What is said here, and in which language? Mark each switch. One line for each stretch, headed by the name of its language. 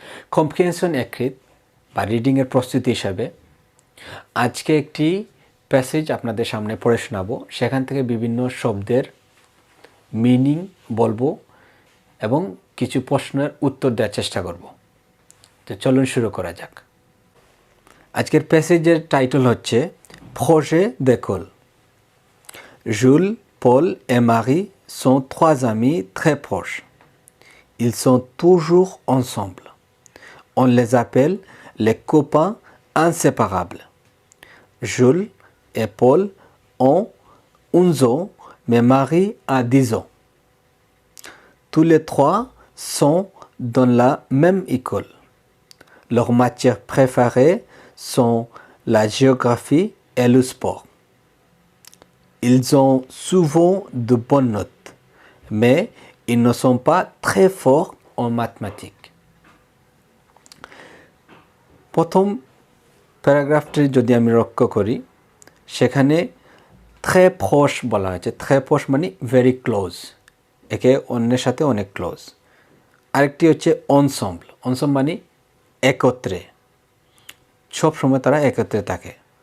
Bangla: Comprehension এক্খিত বা রিডিংয়ের প্রস্তুতি হিসাবে আজকে একটি প্যাসেজ আপনাদের সামনে পড়ে শোনাবো। সেখান থেকে বিভিন্ন শব্দের মিনিং বলবো এবং কিছু প্রশ্নের উত্তর দেওয়ার চেষ্টা করব। তো চলুন শুরু করা যাক। আজকের প্যাসেজের টাইটেল হচ্ছে প্রজেট d'école।
French: Jules, Paul et Marie sont 3 amis très proches. Ils sont toujours ensemble. On les appelle les copains inséparables. Jules et Paul ont 11 ans, mais Marie a 10 ans. Tous les trois sont dans la même école. Leurs matières préférées sont la géographie et le sport. Ils ont souvent de bonnes notes, mais ils ne sont pas très forts en mathématiques.
Bangla: প্রথম প্যারাগ্রাফটি যদি আমি লক্ষ্য করি সেখানে
French: très proche
Bangla: বলা হয়েছে।
French: très proche
Bangla: মানে
English: very close,
Bangla: একে অন্যের সাথে অনেক ক্লোজ। আরেকটি হচ্ছে ensemble। ensemble মানে একত্রে, সব সময় তারা একত্রে থাকে।